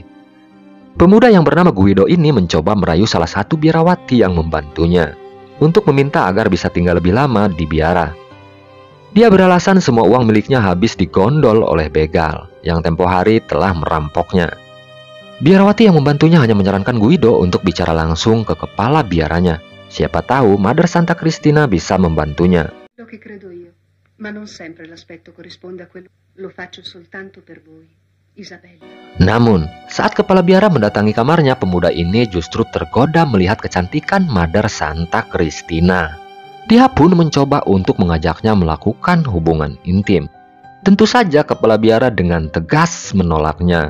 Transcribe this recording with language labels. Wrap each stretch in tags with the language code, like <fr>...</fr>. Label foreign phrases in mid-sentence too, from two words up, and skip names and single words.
<id>Pemuda yang bernama Guido ini mencoba merayu salah satu biarawati yang membantunya untuk meminta agar bisa tinggal lebih lama di biara. Dia beralasan semua uang miliknya habis digondol oleh begal yang tempo hari telah merampoknya. Biarawati yang membantunya hanya menyarankan Guido untuk bicara langsung ke kepala biaranya. Siapa tahu Mother Santa Cristina bisa membantunya.</id> <it>Lo che credo io, ma non sempre l'aspetto corrisponde a quello. Lo faccio soltanto per voi. Isabella.</it> <id>Namun, saat kepala biara mendatangi kamarnya, pemuda ini justru tergoda melihat kecantikan Mother Santa Cristina. Dia pun mencoba untuk mengajaknya melakukan hubungan intim. Tentu saja kepala biara dengan tegas menolaknya.</id>